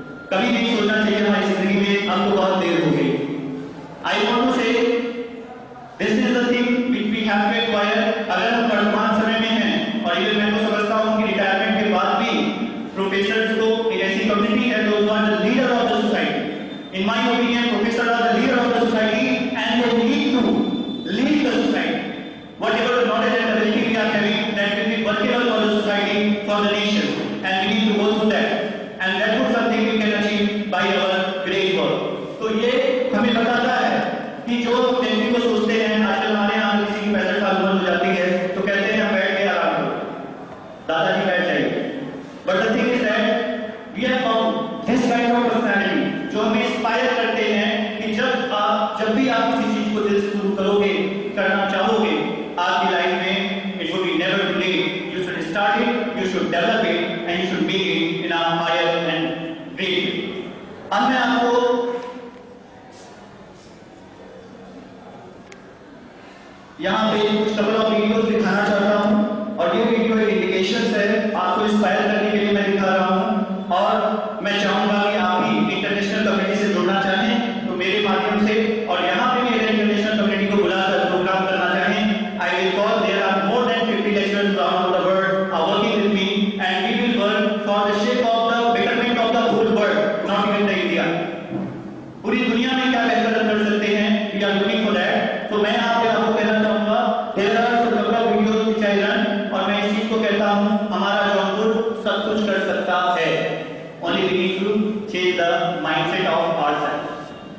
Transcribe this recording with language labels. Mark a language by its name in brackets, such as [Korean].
[Hindi] कभी नहीं सोचना चाहिए हमारी जिंदगी में अब तो बहुत देर हो गई। [English] I want to say this is the thing which we have to acquire. [Hindi] अगर हम वर्तमान समय में हैं, और ये मैं तो समझता हूं कि रिटायरमेंट के बाद भी प्रोफेसर्स को एक ऐसी कम्युनिटी है जो [English] Are the leader of the society. In my opinion professor are the leader of the society and they need to lead the society. Whatever the knowledge and ability we are having, that will be workable for the society, for the nation, and we need to go through that. And that is something we can achieve by our great work. [Hindi] तो ये हमें बताता है कि जो व्यक्ति को सोचते हैं, आजकल हमारे यहाँ किसी की 65 साल उम्र हो जाती है तो कहते हैं हम बैठ के आराम करो, दादाजी बैठ जाइए। [English] But the thing is that we have found this kind of personality [Hindi] जो हमें इंस्पायर करते हैं कि जब भी आप किसी चीज को दिल से शुरू करोगे, करना चाहोगे आपकी लाइफ में, [English] it would be never too late. You should start it, you should develop it, and you should make it in a higher and great way. [Hindi] अब मैं आपको यहाँ पे कुछ कपल ऑफ वीडियोस दिखाना चाहता हूँ, और ये वीडियो एक इंडिकेशंस है आपको इस इंस्पायर करने के लिए मैं दिखा रहा हूँ, और मैं चाहूंगा कि आप भी इंटरनेशनल कम्युनिटी से जुड़ना चाहें तो मेरे माध्यम से, और यहाँ पे भी अगर इंटरनेशनल कम्युनिटी को बुलाकर प्रोग्राम करना चाहें, [English] I will call, there are more than 50 lecturers around the world are working with me, and we will work for the shape of the betterment of the whole world, not even the India. [Hindi] पूरी दुनिया में क्या बेहतर कर सकते हैं, [English] we are looking for that. [Hindi] तो मैं आपको कहना चाहूंगा, [English] there are some couple of videos which I run, [Hindi] और मैं इस चीज को कहता हूँ, हमारा जौनपुर सब कुछ कर सकता है. [English] Only we need to change the mindset of ourselves.